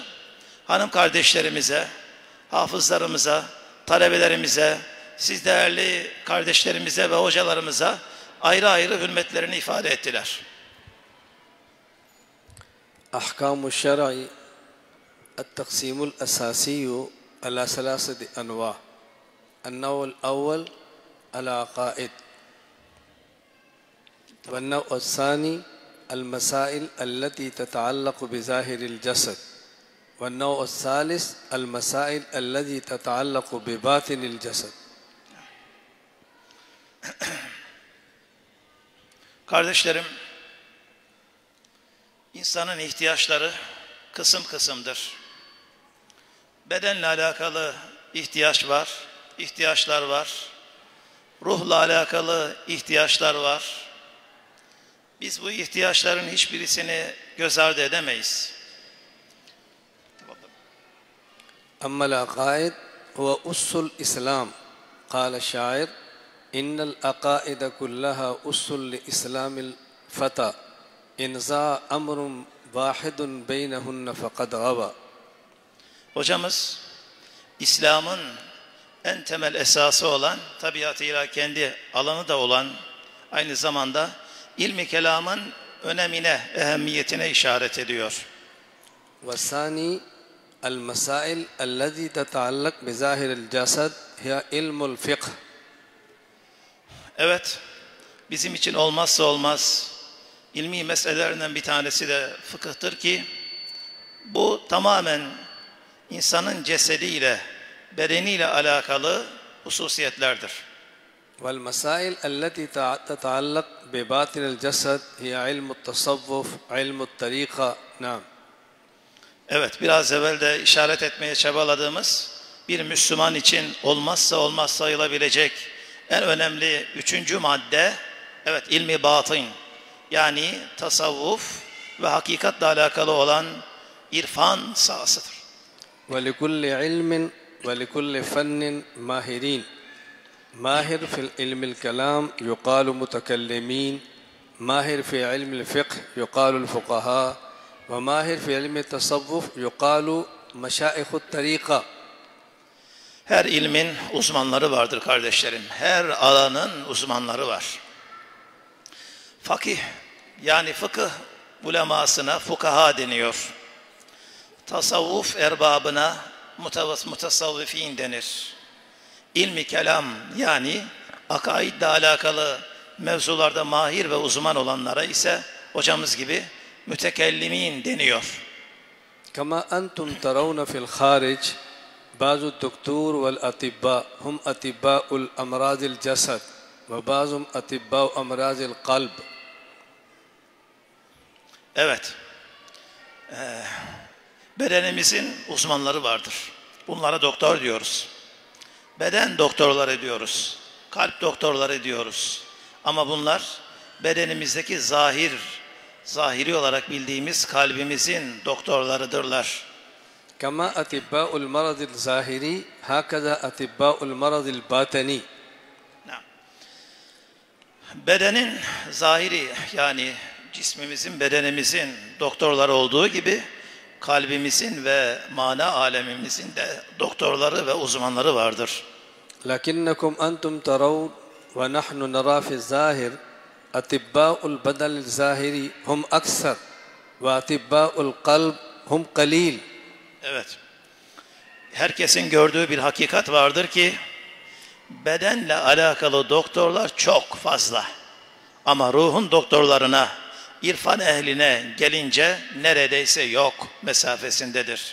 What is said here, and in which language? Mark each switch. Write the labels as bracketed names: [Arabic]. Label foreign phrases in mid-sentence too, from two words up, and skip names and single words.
[Turkish] Hanım kardeşlerimize, hafızlarımıza, talebelerimize, siz değerli kardeşlerimize ve hocalarımıza ayrı ayrı hürmetlerini ifade ettiler. Ahkam-ı şer'i [Arabic] التقسيم الأساسي على ثلاثة أنواع. النوع الأول العقائد والنوع الثاني المسائل التي تتعلق بظاهر الجسد والنوع الثالث المسائل التي تتعلق بباطن الجسد. [Turkish] Kardeşlerim, insanın ihtiyaçları kısım kısımdır. Bedenle alakalı ihtiyaçlar var. Ruhla alakalı ihtiyaçlar var. Biz bu ihtiyaçların hiçbirisini göz ardı edemeyiz. [Arabic] أما العقائد هو أس الإسلام قال الشاعر إن العقائد كلها أس لإسلام الفتى إن ذا أمر واحد بينهن فقد غوى. [Turkish] Hocamız İslam'ın en temel esası olan, tabiatıyla kendi alanı da olan, aynı zamanda ilmi kelamın önemine, ehemmiyetine işaret ediyor. [Arabic] والثاني المسائل التي تتعلق بظاهر الجسد هي علم الفقه. [Turkish] Evet, bizim için olmazsa olmaz ilmi meselelerinden bir tanesi de fıkıhtır ki bu tamamen insanın cesediyle, bedeniyle alakalı hususiyetlerdir. [Arabic] والمسائل التي تتعلق بباطن الجسد هي علم التصوف علم الطريقة. نعم. [Turkish] Evet, biraz evvel de işaret etmeye çabaladığımız bir Müslüman için olmazsa olmaz sayılabilecek en önemli üçüncü madde, evet, ilmi batın, yani tasavvuf ve hakikatle alakalı olan irfan sahasıdır. [Arabic] ولكل علم ولكل فن ماهرين. ماهر في علم الكلام يقال متكلمين. ماهر في علم الفقه يقال الفقهاء. وماهر في علم التصوف يقال مشايخ الطريقة. [Turkish] Her ilmin uzmanları vardır kardeşlerim. Her alanın uzmanları var. Fakih, yani fıkıh ulemasına fukaha deniyor. Tasavvuf erbabına mutasavvifin denir. İlmi kelam, yani akaidle alakalı mevzularda mahir ve uzman olanlara ise hocamız gibi mütekellimin deniyor. [Arabic] كما أنتم ترون في الخارج بعض الدكتور والأطباء هم أطباء الأمراض الجسد وبعضهم أطباء أمراض القلب. [Turkish] Evet. Bedenimizin uzmanları vardır. Bunlara doktor diyoruz. Beden doktorları diyoruz. Kalp doktorları diyoruz. Ama bunlar bedenimizdeki zahiri olarak bildiğimiz kalbimizin doktorlarıdırlar. [Arabic] كما أطباء المرض الظاهري هكذا أطباء المرض الباطني. [Turkish] Bedenin zahiri, yani cismimizin, bedenimizin doktorları olduğu gibi kalbimizin ve mana alemimizin de doktorları ve uzmanları vardır. [Arabic] لكنكم أنتم ترون ونحن نرى في الظاهر أطباء البدن الظاهري هم أكثر وأطباء القلب هم قليل. [Turkish] Evet. Herkesin gördüğü bir hakikat vardır ki bedenle alakalı doktorlar çok fazla. Ama ruhun doktorlarına, irfan ehline gelince neredeyse yok mesafesindedir.